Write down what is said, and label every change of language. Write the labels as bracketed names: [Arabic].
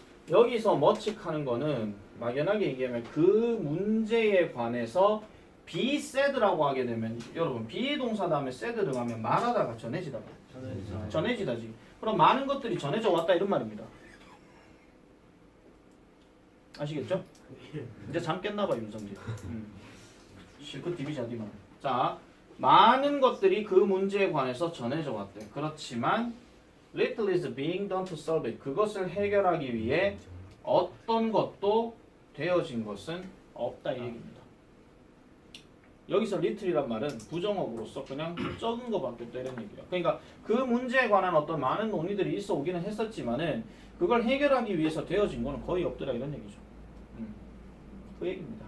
[Korean] 여기서 머칙하는 거는 막연하게 얘기하면 그 문제에 관해서 be said라고 하게 되면 여러분 비동사 다음에 said 들어가면 말하다가 전해지다. 전해지다지. 그럼 많은 것들이 전해져 왔다 이런 말입니다. 아시겠죠? 이제 잠 깼나봐 윤성진. 실컷 디비자디만. 자, 많은 것들이 그 문제에 관해서 전해져 왔대. 그렇지만 [English] little is being done to solve it. [Korean] 그것을 해결하기 위해 어떤 것도 되어진 것은 없다 이 얘기입니다. 여기서 little이란 말은 부정어구로서 그냥 적은 거밖에 없다 이런 얘기예요. 그러니까 그 문제에 관한 어떤 많은 논의들이 있어 오기는 했었지만은 그걸 해결하기 위해서 되어진 거는 거의 없더라 이런 얘기죠. 그 얘기입니다.